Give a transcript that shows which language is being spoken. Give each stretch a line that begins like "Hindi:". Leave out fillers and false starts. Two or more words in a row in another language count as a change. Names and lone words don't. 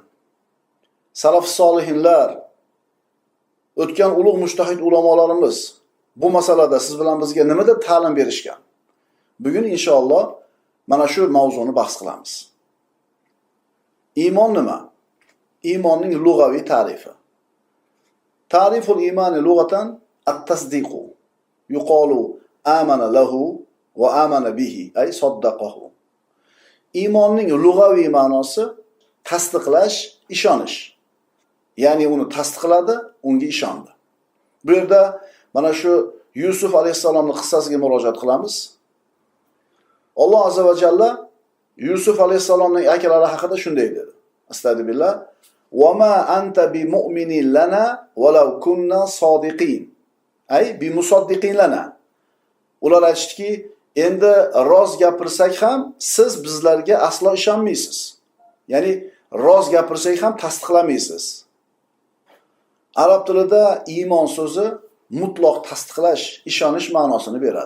Uzbek: Salaf solihinlar, o'tgan ulug' mujtahid ulamolarimiz bu masalada siz bilan bizga nima deb ta'lim berishgan? Bugun inshaalloh mana shu mavzuni bahs qilamiz. Iymon nima? Iymonning lug'aviy ta'rifi.
Arabic: تعريف الإيمان لغة التصديق. يقال آمن له وآمن به, أي صدقه.
Uzbek: Iymonning lug'aviy ma'nosi tasdiqlash, ishonish. Ya'ni uni tasdiqladi, unga ishondi. Bu yerda mana shu Yusuf alayhisalomning qissasiga murojaat qilamiz. Alloh azza va jalla Yusuf alayhisalomning akalari haqida shunday dedi. Astagfirullah.
Arabic: "وما أنت بمؤمن لنا ولو كنا صادقين." أي بمصدق لنا.
Uzbek: Ular aytishdiki, endi roz gapirsak ham siz bizlarga aslo ishonmaysiz. Ya'ni roz gapirsak ham tasdiqlamaysiz. Arab tilida iymon so'zi mutlaq tasdiqlash, ishonish ma'nosini beradi.